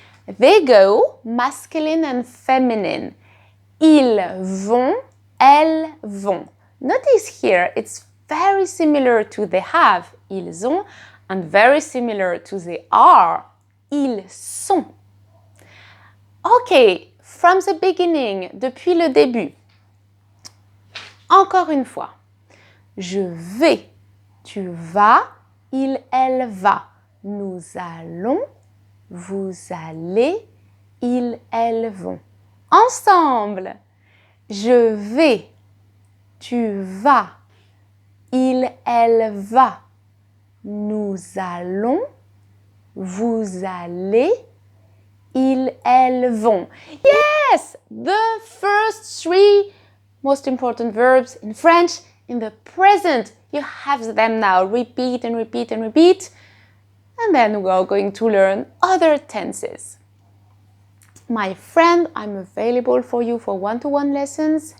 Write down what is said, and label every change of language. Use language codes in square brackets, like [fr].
[en] They go, masculine and feminine. [fr] Ils vont, elles vont. [en] Notice here, it's very similar to they have, [fr] ils ont, [en] and very similar to they are, [fr] ils sont. [en] Ok, from the beginning, [fr] depuis le début. Encore une fois. Je vais, tu vas, il, elle va. Nous allons, vous allez, ils, elles vont. Ensemble. Je vais, tu vas, il, elle va. Nous allons, vous allez, ils, elles vont. [en] Yes! The first three most important verbs in French in the present. You have them now. Repeat and repeat and repeat. And then we are going to learn other tenses. My friend, I'm available for you for one-to-one lessons.